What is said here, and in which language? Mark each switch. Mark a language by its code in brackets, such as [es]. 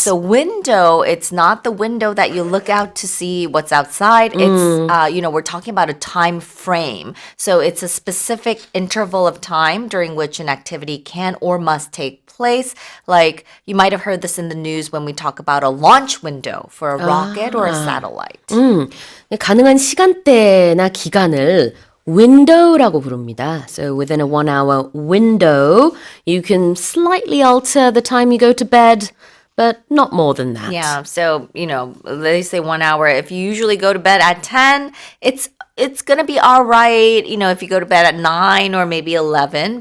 [en] so window, it's not the window that you look out to see what's outside. It's, we're talking about a time frame. So it's a specific interval of time during which an activity can or must take place. Like you might have heard this in the news when we talk about a launch window for a rocket or a satellite. [ko] 가능한 시간대나 기간을 window라고 부릅니다. [en] So within a 1 hour window, you can slightly alter the time you go to bed, but not more than that. Yeah, so, they say 1 hour. If you usually go to bed at 10, it's going to be all right, if you go to bed at 9 or maybe 11.